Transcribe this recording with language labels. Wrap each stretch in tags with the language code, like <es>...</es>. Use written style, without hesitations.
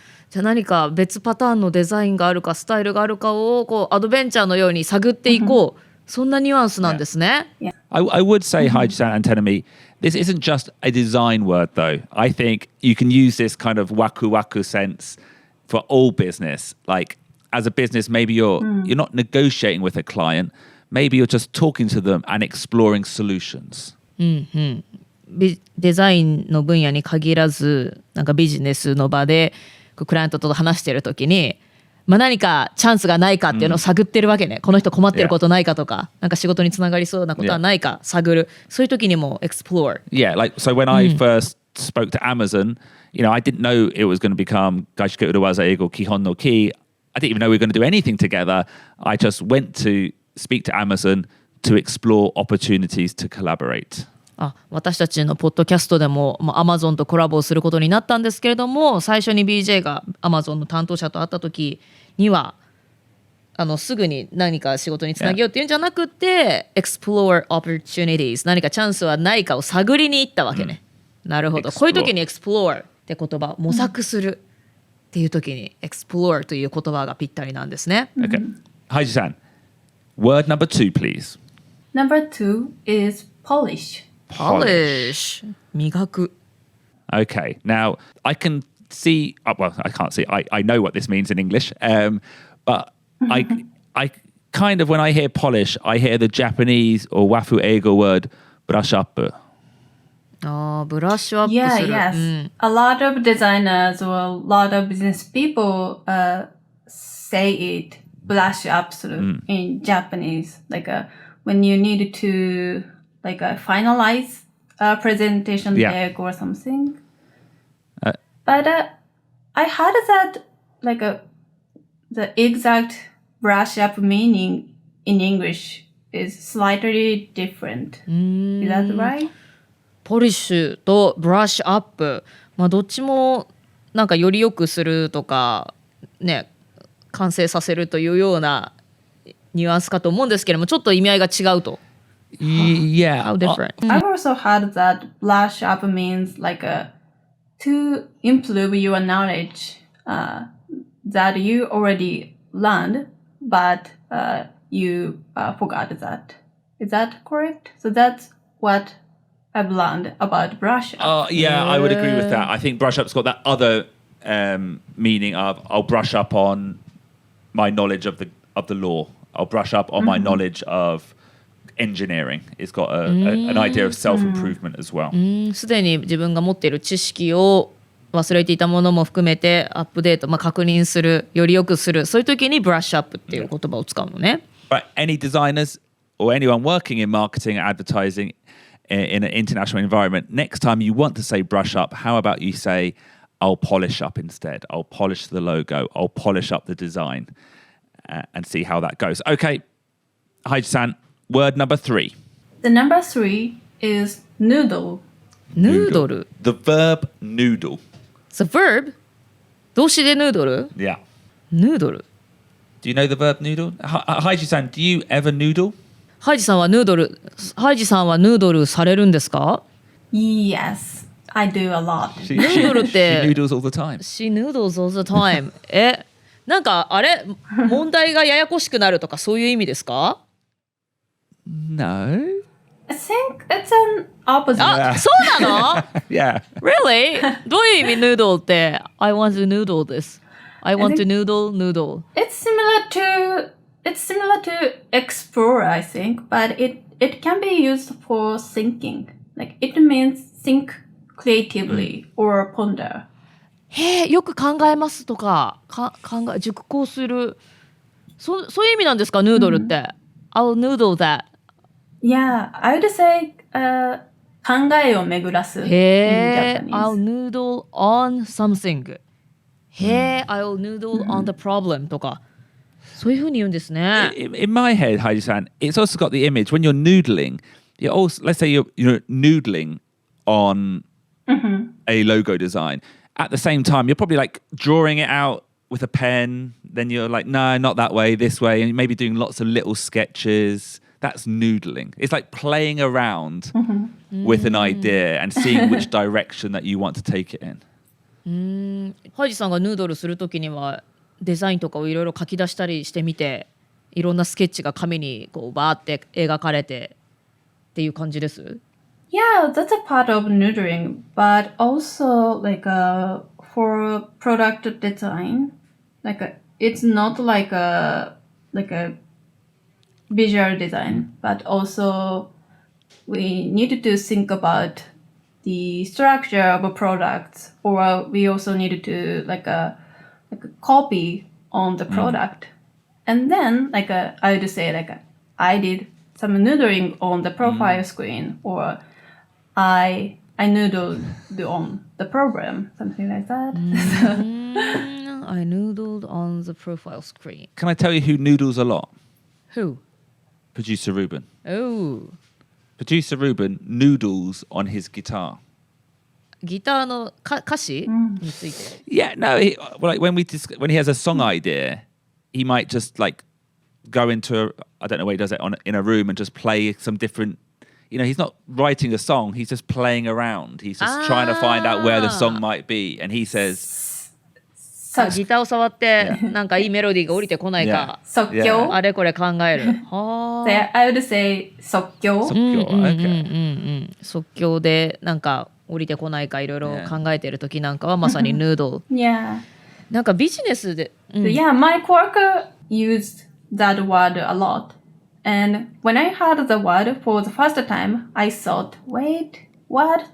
<ja>じゃあ何か別パターンのデザインがあるかスタイルがあるかをアドベンチャーのように探っていこう。そんなニュアンスなんですね。</ja> <en>I would say, Haiji-san and Tenemi, this isn't just a design word, though. I think you can use this kind of waku-waku sense for all business. As a business, maybe you're not negotiating with a client. Maybe you're just talking to them and exploring solutions.</en> <ja>デザインの分野に限らず、ビジネスの場でクライアントと話しているときに、何かチャンスがないかっていうのを探ってるわけね。この人困ってることないかとか、仕事につながりそうなことはないか探る。そういう時にも explore.</ja> <en>Yeah, so when I first spoke to Amazon, I didn't know it was going to become 外資系裏技英語基本のKEY. I didn't even know we were going to do anything together. I just went to speak to Amazon to explore opportunities to collaborate.</en> <ja>私たちのポッドキャストでも、Amazon とコラボをすることになったんですけれども、最初に BJ が Amazon の担当者と会った時にはすぐに何か仕事につなげようっていうんじゃなくて、</ja> <en>explore opportunities、</en> <ja>何かチャンスはないかを探りに行ったわけね。なるほど。こういう時に explore って言葉、模索するっていう時に explore という言葉がぴったりなんですね。</ja> <en>Okay. Haiji-san, word number 2, please. Number 2 is polish.</en> <ja>Polish. 磨く。</ja> <en>Okay. Now, I can see. Well, I can't see. I know what this means in English, but I kind of when I hear polish, I hear the Japanese or wafu eigo word brush up.</en> <ja>ブラッシュアップする。</ja> <en>yes. A lot of designers or a lot of business people say it brush up in Japanese. Like when you need to finalize a presentation deck or something. But I heard that the exact brush up meaning in English is slightly different. Is that right?</en> <ja>ポリッシュとブラッシュアップ、どっちもなんかより良くするとかね、完成させるというようなニュアンスかと思うんですけれども、ちょっと意味合いが違うと。</ja> <en>Yeah. How different? I've also heard that brush up means to improve your knowledge that you already learned, but you forgot that. Is that correct? So that's what I've learned about brush up. Yeah, I would agree with that. I think brush up's got that other meaning of I'll brush up on my knowledge of the law. I'll brush up on my knowledge of engineering. It's got an idea of self-improvement as well.</en> <ja>すでに自分が持っている知識を忘れていたものも含めてアップデート、確認する、より良くする、そういう時にブラッシュアップっていう言葉を使うのね。</ja> <en>But any designers or anyone working in marketing or advertising in an international environment, next time you want to say brush up, how about you say, I'll polish up instead. I'll polish the logo. I'll polish up the design and see how that goes. Okay, Haiji-san, word number 3. The number 3 is noodle. Noodle. The verb noodle.</en> <ja>The verb? 動詞でヌードル?</ja> <en>Yeah. Noodle. Do you know the verb noodle? Haiji-san, do you ever noodle?</en> <ja>ハイジさんはヌードル、ハイジさんはヌードルされるんですか?</ja> <en>Yes, I do a lot. She noodles all the time. She noodles all the time.</en> <ja>なんかあれ問題がややこしくなるとかそういう意味ですか?</ja> <en>No. I think it's an opposite.</en> <ja>あ、そうなの?</ja> <en>Yeah. Really?</en> <ja>どういう意味ヌードルって?</ja> <en>I want to noodle this. I want to noodle. It's similar to explore, I think, but it can be used for thinking. Like it means think creatively or ponder.</en> <ja>へえ、よく考えますとか、熟考する。そういう意味なんですか、ヌードルって。</ja> <en>I'll noodle that. Yeah, I would say</en> <ja>考えを巡らす</ja> <en>in</en> <ja>へえ、</ja> <en>Japanese. I'll noodle on something. へえ、I'll noodle on the problem とか。</en> <ja>そういうふうに言うんですね。</ja> <en>In my head, Haiji-san, it's also got the image when you're noodling. You're also, let's say you're noodling on a logo design. At the same time, you're probably like drawing it out with a pen. Then you're like, no, not that way, this way, and maybe doing lots of little sketches. That's noodling. It's like playing around with an idea and seeing which direction that you want to take it in.</en> <ja>ハイジさんがヌードルするときにはデザインとかをいろいろ書き出したりしてみて、いろんなスケッチが紙にこうバーって描かれてっていう感じです。</ja> <en>Yeah, that's a part of noodling, but also for product design, it's not like a visual design, but also we need to think about the structure of products, or we also need to copy on the product. And then I would say I did some noodling on the profile screen, or I noodled on the program, something like that. I noodled on the profile screen. Can I tell you who noodles a lot? Who? Producer Ruben. Oh. Producer Ruben noodles on his guitar.</en> <ja>ギターの歌詞について。</ja> <en>Yeah, no. When he has a song idea, he might just go into I don't know where he does it in a room and just play some different. He's not writing a song. He's just playing around. He's just trying to find out where the song might be, and he says.</en> <ja>ギターを触ってなんかいいメロディーが降りてこないか、即興、あれこれ考える。はあ。</ja> <en>I would say 即興。</en> <ja>即興。Okay. 即興でなんか降りてこないかいろいろ考えてる時なんかはまさにヌードル。</ja> <en>Yeah.</en> <ja>なんかビジネスで、</ja> <en>Yeah, my coworker used that word a lot. And when I heard the word for the first time, I thought, wait, what?</en>